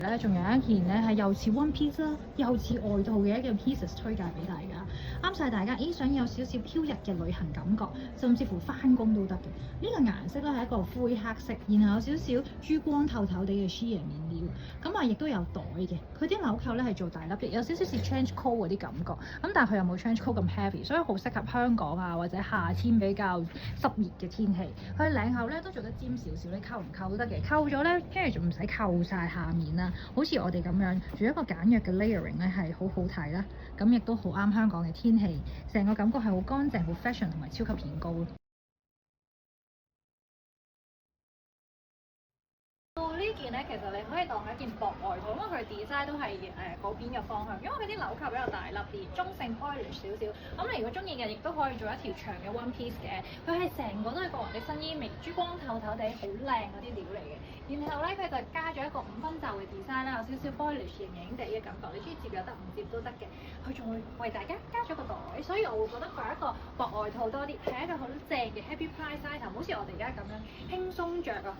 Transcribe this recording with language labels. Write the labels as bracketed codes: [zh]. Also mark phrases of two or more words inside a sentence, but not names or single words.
[yue] 咧，仲有一件咧係又似 [en] one piece [yue] 啦，又似外套嘅一件 pieces 推介俾大家，啱晒大家。想有少少飄逸嘅旅行感覺，甚至乎翻工都得嘅。呢個顏色咧係一個灰黑色，然後有少少珠光透透地嘅 sheer 面料，咁亦都有袋嘅。佢啲紐扣咧係做大粒嘅，有少少似 [en] trench coat [yue] 嗰啲感覺。咁但係佢又冇 [en] trench coat [yue] 咁 heavy，所以好適合香港啊或者夏天比較濕熱嘅天氣。佢領口咧都做得尖少少，你扣唔扣都得嘅。扣咗咧，跟住就唔使扣晒下面啦。好似我哋咁樣，做一個簡約嘅 layering 咧係好好睇啦。咁亦都好啱香港嘅天氣，成個感覺係好乾淨、好 fashion 同埋超級顯高咯。呢件咧，其實你可以當係一件薄外套，因為佢 design 都係嗰邊嘅方向，因為佢啲紐扣比較大粒啲，中性 polished 少少。咁你如果中意嘅，亦都可以做一條長嘅 [en] one piece [yue] 嘅。佢係成個都係個人嘅新衣味，珠光透透地，好靚嗰啲料嚟嘅。然後咧，佢就加咗一個5分袖嘅 design 啦，有少少 polished 型型地嘅感覺。你中意接又得，唔接都得嘅。佢仲會為大家加咗個袋，所以我會覺得佢係一個薄外套多啲，係一個好正嘅 [en] happy price item， [yue] 好似我哋而家咁樣輕鬆着啊！